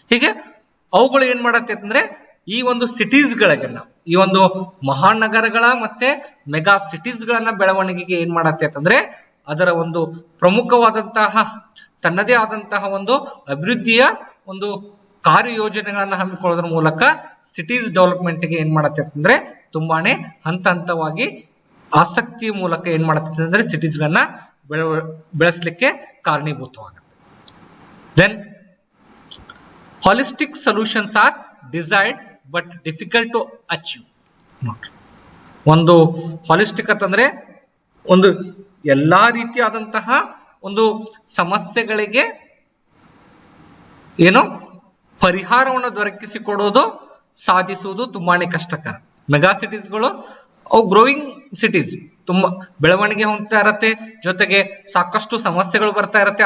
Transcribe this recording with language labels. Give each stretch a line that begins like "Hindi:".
Kannada: ಹೀಗೆ ಅವುಗಳು ಏನ್ ಮಾಡತ್ತೆ ಅಂದ್ರೆ ಈ ಒಂದು ಸಿಟೀಸ್ಗಳಿಗೆ, ಈ ಒಂದು ಮಹಾನಗರಗಳ ಮತ್ತೆ ಮೆಗಾ ಸಿಟೀಸ್ಗಳನ್ನ ಬೆಳವಣಿಗೆಗೆ ಏನ್ ಮಾಡತ್ತೆ ಅಂತಂದ್ರೆ ಅದರ ಒಂದು ಪ್ರಮುಖವಾದಂತಹ ತನ್ನದೇ ಆದಂತಹ ಒಂದು ಅಭಿವೃದ್ಧಿಯ ಒಂದು ಕಾರ್ಯಯೋಜನೆಗಳನ್ನ ಹಮ್ಮಿಕೊಳ್ಳೋದ್ರ ಮೂಲಕ ಸಿಟೀಸ್ ಡೆವಲಪ್ಮೆಂಟ್ಗೆ ಏನ್ ಮಾಡತ್ತೆ ಅಂತಂದ್ರೆ ತುಂಬಾನೇ ಹಂತ ಹಂತವಾಗಿ ಆಸಕ್ತಿಯ ಮೂಲಕ ಏನ್ ಮಾಡತ್ತೆ ಅಂದ್ರೆ ಸಿಟೀಸ್ಗಳನ್ನ ಬೆಳೆಸಲಿಕ್ಕೆ ಕಾರಣೀಭೂತವಾಗುತ್ತೆ.
English: Then holistic solutions are desired but difficult to achieve.
Kannada: ಒಂದು ಹಾಲಿಸ್ಟಿಕ್ ಅಂತಂದ್ರೆ ಒಂದು ಎಲ್ಲಾ ರೀತಿಯಾದಂತಹ ಒಂದು ಸಮಸ್ಯೆಗಳಿಗೆ ಏನೋ ಪರಿಹಾರವನ್ನು ದೊರಕಿಸಿಕೊಡೋದು ಸಾಧಿಸುವುದು ತುಂಬಾನೇ ಕಷ್ಟಕರ. ಮೆಗಾ ಸಿಟೀಸ್ಗಳು ಅವು ಗ್ರೋವಿಂಗ್ ಸಿಟೀಸ್, ತುಂಬಾ ಬೆಳವಣಿಗೆ ಹೊಂದ್ತಾ ಇರತ್ತೆ, ಜೊತೆಗೆ ಸಾಕಷ್ಟು ಸಮಸ್ಯೆಗಳು ಬರ್ತಾ ಇರತ್ತೆ.